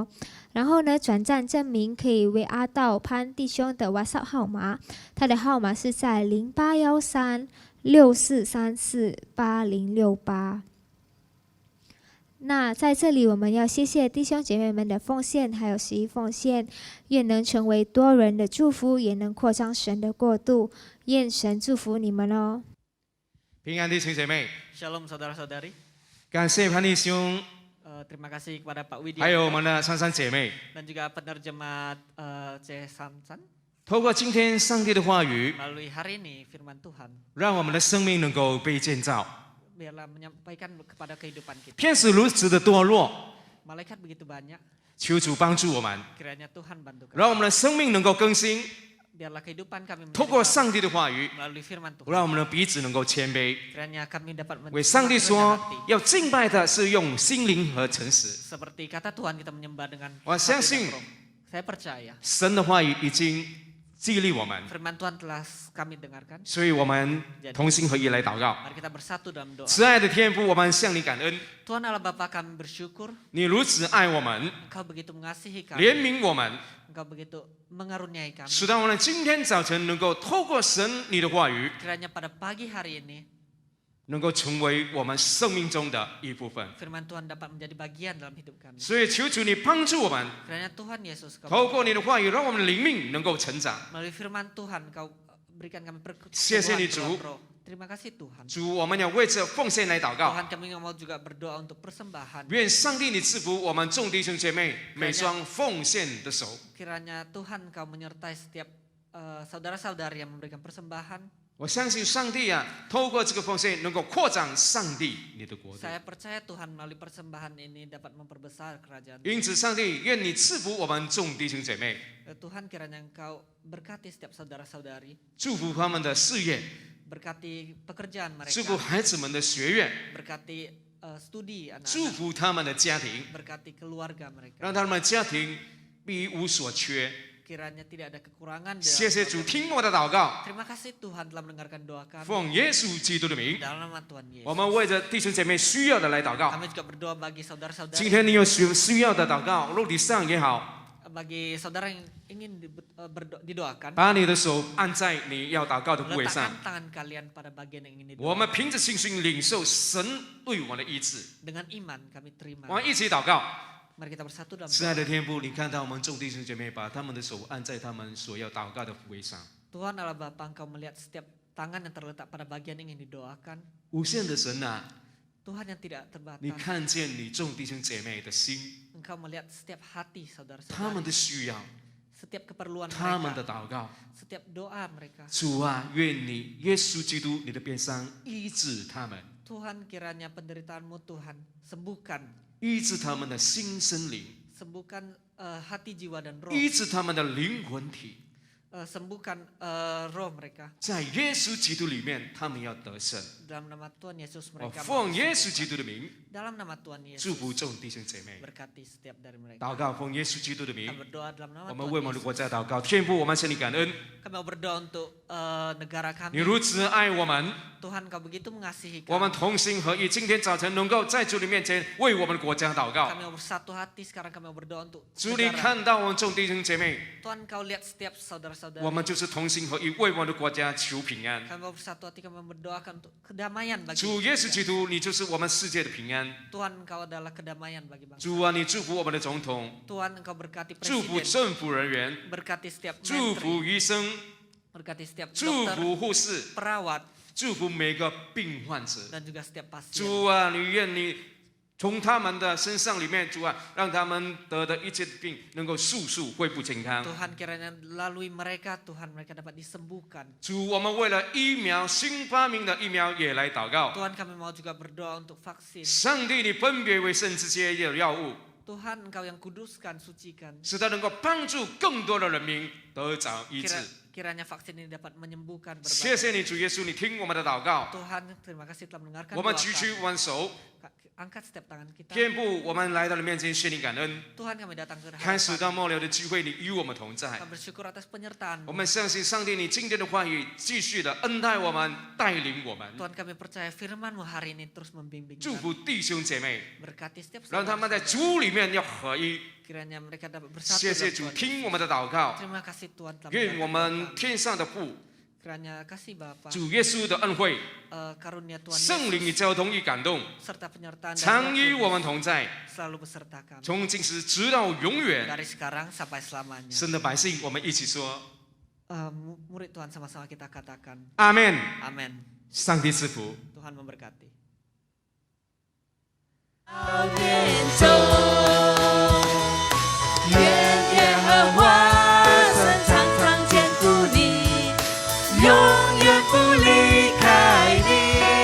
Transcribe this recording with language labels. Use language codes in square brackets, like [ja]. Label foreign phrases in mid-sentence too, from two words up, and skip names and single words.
[zh] 然后呢，转账证明可以VR到潘弟兄的 WhatsApp 号码，他的号码是在081364348068。那在这里，我们要谢谢弟兄姐妹们的奉献，还有十一奉献，愿能成为多人的祝福，也能扩张神的国度。愿神祝福你们哦。平安弟兄姐妹， [id] Shalom saudara-saudari. [zh] 感谢潘弟兄， [id] Terima kasih kepada Pak Widya [zh] 还有我们的珊珊姐妹， [id] dan juga penerjemah C. Samsan. [zh] 透过今天上帝的话语， [id] Melalui hari ini firman Tuhan, [zh] 让我们的生命能够被建造。 [id] biarlah menyampaikan kepada kehidupan kita. [zh] 天使如此的堕落， [id] Malaikat begitu banyak, [zh] 求主帮助我们， [id] kiranya Tuhan bantu [zh] 让 [id] kami. [zh] 我们的生命能够更新。 [id] Biarlah kehidupan kami [zh] 透过 [id] menjadi [zh] 上帝的话语， [id] melalui firman Tuhan. [zh] 让我们的彼此能够谦卑。 [id] Kiranya kami dapat [zh] 为上帝 [id] semakin [zh] 说 [id] rendah hati.， [zh] 要敬拜的是用心灵和诚实。 [id] Seperti kata Tuhan kita menyembah dengan [zh] 我 [id] hati [zh] 相 [id] dan [zh] 信 [id] roh. Saya percaya [zh] 神的话语已经激励我们， [id] firman Tuhan telah kami dengarkan. [zh] 所以我们同心合意来祷告。 [id] Mari kita bersatu dalam doa. [zh] 慈爱的天父，我们向你感恩， [id] Tuhan Allah Bapa kami bersyukur [zh] 你如此爱我们， [id] Engkau begitu mengasihi [zh] 怜 [id] kami. [zh] 悯我们， [id] Engkau begitu mengaruniai kami. [zh] 使到我们今天早晨能够透过神你的话语， [id] Kiranya pada pagi hari ini [zh] 能够成为我们生命中的一部分。 [id] firman Tuhan dapat menjadi bagian dalam hidup kami. [zh] 所以求主你帮助我们， [id] Kiranya Tuhan Yesus Kau [zh] 透过你的话语，让我们的灵命能够成长。 [id] melalui firman Tuhan Kau berikan kami [zh] 谢谢你， [id] pertumbuhan [zh] 主。 [id] roh. Terima kasih Tuhan. [zh] 主，我们要为这奉献来祷告。 [id] Tuhan kami mau juga berdoa untuk persembahan. [zh] 愿上帝你赐福我们众弟兄姐妹每双奉献的手。 [id] Kiranya Tuhan Kau menyertai setiap saudara-saudari yang memberikan persembahan. [zh] 我相信上帝啊，透过这个奉献能够扩展上帝你的国度。 [id] Saya percaya Tuhan melalui persembahan ini dapat memperbesar kerajaan. [zh] 因此，上帝愿你赐福我们众弟兄姐妹， [id] Tuhan kiranya Engkau berkati setiap saudara-saudari, [zh] 祝福他们的事业， [id] berkati pekerjaan [zh] 祝福 [id] mereka, [zh] 孩子们的学业， [id] berkati studi [zh] 祝 [id] anak-anak, [zh] 福他们的家庭， [id] berkati keluarga mereka. [zh] 让他们的家庭必无所缺。 [id] Kiranya tidak ada kekurangan. [zh] 谢谢主，听我的祷告， [id] Terima kasih Tuhan telah mendengarkan doa kami. [zh] 奉耶稣基督的名， [id] Dalam nama Tuhan Yesus. [zh] 我们为着弟兄姐妹需要的来祷告。 [id] Kami juga berdoa bagi [zh] 今 [id] saudara-saudari, [zh] 天你有需要的祷告，肉体上也好， [id] bagi saudara yang ingin didoakan. [zh] 把你的手按在你要祷告的部位上。 [id] Letakkan tangan kalian pada bagian yang ingin [zh] 我们 [id] didoakan. [zh] 凭着信心领受神对我们的医治。 [id] Dengan iman kami terima. [zh] 我们一起祷告。 [id] Mari kita bersatu dalam [zh] 亲爱 [id] doa. [zh] 的天父，你看到我们众弟兄姐妹把他们的手按在他们所要祷告的部位上， [id] Tuhan Allah Bapa, Engkau melihat setiap tangan yang terletak pada bagian yang ingin didoakan. [zh] 无限的神啊， [id] Tuhan yang tidak [zh] 你 [id] terbatas. [zh] 看见你众弟兄姐妹的心， [id] Engkau melihat setiap hati [zh] 他们 [id] saudara-saudari, [zh] 的需要， [id] setiap keperluan [zh] 他们的 [id] mereka, [zh] 祷告。 [id] setiap doa mereka. [zh] 主啊，愿你耶稣基督你的鞭伤医治他们， [id] Tuhan kiranya penderitaanmu Tuhan sembuhkan, [zh] 医治他们的心身灵， [id] sembuhkan hati jiwa dan roh, [zh] 医治他们的灵魂体。 [id] sembuhkan roh mereka. [zh] 在耶稣基督里面，他们要得胜。 [id] Dalam nama Tuhan Yesus [zh] 我 [id] mereka [zh] 奉 [id] mau [zh] 耶稣 [id] disembuhkan. [zh] 基督的名， [id] Dalam nama Tuhan [zh] 祝 [id] Yesus [zh] 福众弟兄姐妹。 [id] berkati setiap dari mereka. [zh] 祷告，奉耶稣基督的名 [id] Kami，berdoa dalam nama [zh] 我们 [id] Tuhan [zh] 为我们的 [id] Yesus. [zh] 国家祷告。天父，我们向你感恩， [id] Kami mau berdoa untuk negara [zh] 你 [id] kami. [zh] 如此爱我们， [id] Tuhan Kau begitu mengasihi [zh] 我们 [id] kami. [zh] 同心合意，今天早晨能够在主你面前为我们的国家祷告。 [id] Kami mau bersatu hati sekarang kami mau berdoa untuk [zh] 主，你 [id] negara. [zh] 看到我们众弟兄姐妹， [id] Tuhan Kau lihat setiap saudara-saudara. [zh] 我们就是同心合意为我们的国家求平安。 [id] Kami mau bersatu hati, kami mendoakan untuk kedamaian bagi [zh] 主耶稣 [id] kita. [zh] 基督，你就是我们世界的平安。 [id] Tuhan Engkau adalah kedamaian bagi bangsa. [zh] 主啊，你祝福我们的总统， [id] Tuhan Engkau berkati [zh] 祝福 [id] presiden, [zh] 政府人员， [id] berkati setiap [zh] 祝福 [id] menteri, [zh] 医生， [id] berkati setiap [zh] 祝 [id] dokter, [zh] 福护士， [id] perawat, [zh] 祝福每个病患者。 [id] dan juga setiap pasien. [zh] 主啊，你愿你从他们的身上里面，主啊，让他们得的一切病能够速速恢复健康。 [id] Tuhan kiranya lalui mereka, Tuhan mereka dapat disembuhkan. [zh] 主，我们为了疫苗新发明的疫苗也来祷告。 [id] Tuhan kami mau juga berdoa untuk vaksin. [zh] 上帝，你分别为圣这些的药物， [id] Tuhan Engkau yang kuduskan, sucikan. [zh] 使它能够帮助更多的人民得着医治。 [id] Kiranya vaksin ini dapat menyembuhkan [zh] 谢 [id] berbagai. [zh] 谢你，主耶稣，你听我们的祷告。 [id] Tuhan terima kasih telah mendengarkan [zh] 我们 [id] doa [zh] 举起 [id] kami. [zh] 我们手， [id] Angkat setiap tangan kita. [zh] 天父，我们来到你面前，向你感恩。 [id] Tuhan kami datang ke [zh] 开始 [id] hadapan. [zh] 到末了的聚会，你与我们同在。 [id] Kami bersyukur atas penyertaan. [zh] 我们相信上帝，你今天的话语继续的恩待我们，带领我们， [id] Tuhan kami percaya firman-Mu hari ini terus membimbing [zh] 祝 [id] kami. [zh] 福弟兄姐妹， [id] Berkati setiap [zh] 让他们在 [id] saudara-saudara. [zh] 主里面要合一。 [id] Kiranya mereka dapat bersatu [zh] 谢谢 [id] dalam [zh] 主， [id] Tuhan [zh] 听 [id] Yesus. [zh] 我们的祷告， [id] Terima kasih Tuhan telah [zh] 愿我 [id] mendengarkan [zh] 们 [id] doa kami. [zh] 天上的父， [id] Kiranya kasih Bapa, [zh] 主耶稣的恩惠、 [id] karunia Tuhan [zh] 圣灵 [id] Yesus [zh] 与交通与感动， [id] serta penyertaan [zh] 常 [id] dan [zh] 与 [id] Roh [zh] 我们 [id] Kudus [zh] 同在， [id] selalu beserta kami [zh] 从今时直到永远。 [id] dari sekarang sampai selamanya. [zh] 神的百姓，我们一起说 [id] Murid Tuhan sama-sama kita katakan [zh] 阿门。 [id] amin. [zh] 上帝赐福。 [id] Tuhan memberkati. [zh] 年中，愿耶和华神常常眷顾你，永远不离开你。